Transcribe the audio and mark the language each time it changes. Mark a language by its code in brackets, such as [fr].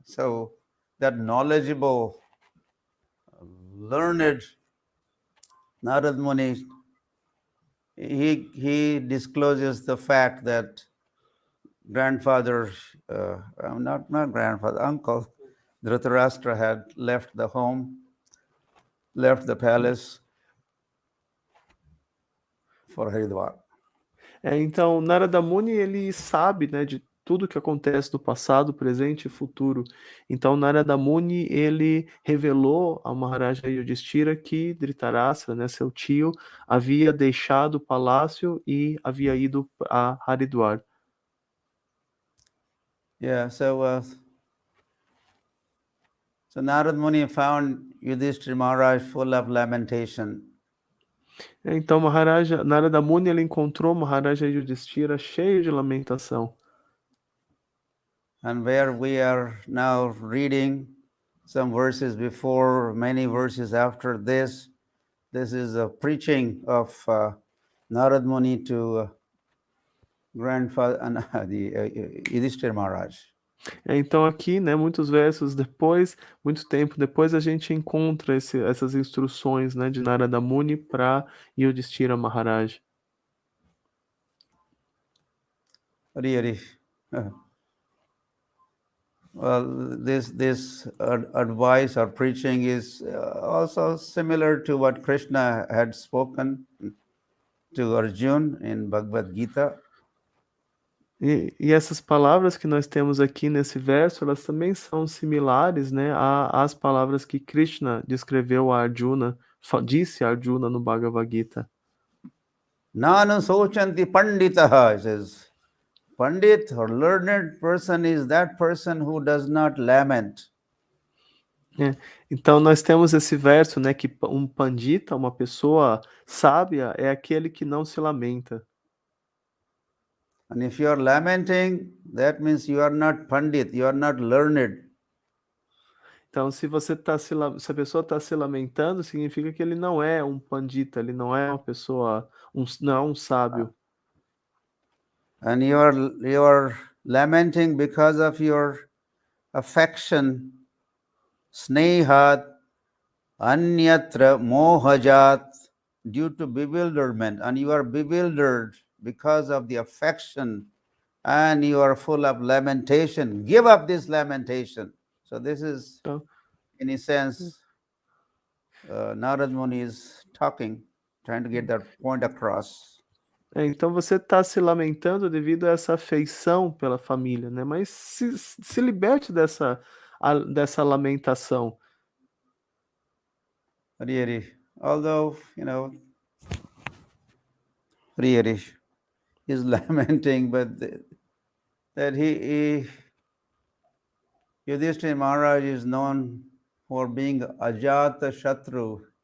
[en] So that knowledgeable, learned Narad Muni, he discloses the fact that grandfather, not grandfather, uncle, Dhritarashtra had left the home, left the palace for Haridwar. [pt] Então, Narada Muni, ele sabe, né, de tudo que acontece no passado, presente e futuro. Então, Narada Muni, ele revelou ao Maharaja Yudhishthira que Dhritarashtra, né, seu tio, havia deixado o palácio e havia ido a Haridwar. [en] Yeah, so Narad Muni found Yudhishthira Maharaj full of lamentation. [pt] Então, Narada Muni, ele encontrou Maharaja Yudhishthira cheio de lamentação. [en] And where we are now reading some verses before, many verses after this is a preaching of Narad Muni to grandfather and Yudhishthira Maharaj. [pt] Então aqui, né, muitos versos depois, muito tempo depois, a gente encontra essas instruções, né, de Narada Muni para Yudhishthira Maharaj. [en] Really, well, this advice or preaching is also similar to what Krishna had spoken to Arjuna in Bhagavad Gita. [pt] E essas palavras que nós temos aqui nesse verso, elas também são similares, né, às palavras que Krishna descreveu a Arjuna, disse a Arjuna no Bhagavad Gita. [sa] Nanu sochanti panditaha, [en] it says. Pandit or learned person is that person who does not lament. [pt] Então nós temos esse verso, né, que um pandita, uma pessoa sábia, é aquele que não se lamenta. [en] And if you are lamenting, that means you are not pandit, you are not learned. [pt] Então, se a pessoa está se lamentando, significa que ele não é um pandita, ele não é uma pessoa, não é um sábio. [en] And you are lamenting because of your affection, [sa] snehat, anyatra mohajat, [en] due to bewilderment, and you are bewildered because of the affection, and you are full of lamentation. Give up this lamentation. So this is, in a sense, Narad Muni is talking, trying to get that point across. [pt] Então você está se lamentando devido a essa afeição pela família, né? Mas se liberte dessa lamentação. [en] Really, although, really is lamenting, but that Yudhishthira Maharaj is known for being Ajata Shatru.